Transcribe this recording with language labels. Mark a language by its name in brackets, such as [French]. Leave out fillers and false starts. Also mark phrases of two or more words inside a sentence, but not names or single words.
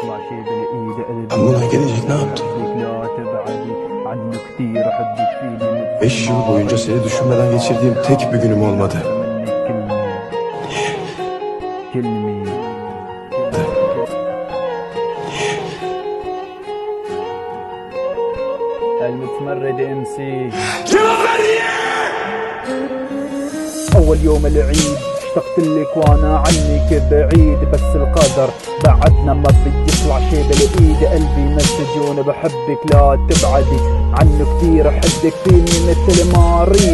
[Turkish] Amına gelecek ne yaptın? 5 yıl boyunca seni düşünmeden geçirdiğim tek bir günüm olmadı. [Arabic] المتمرد MC. [Turkish] Cevap ver niye? [Arabic] أول يوم العيد اشتقت لك وانا عنك بعيد، بس القدر بعدنا ما بيطلع شي بالايد. قلبي مسجون بحبك لا تبعدي عنه كتير، احبك فيني مثل ما اريد.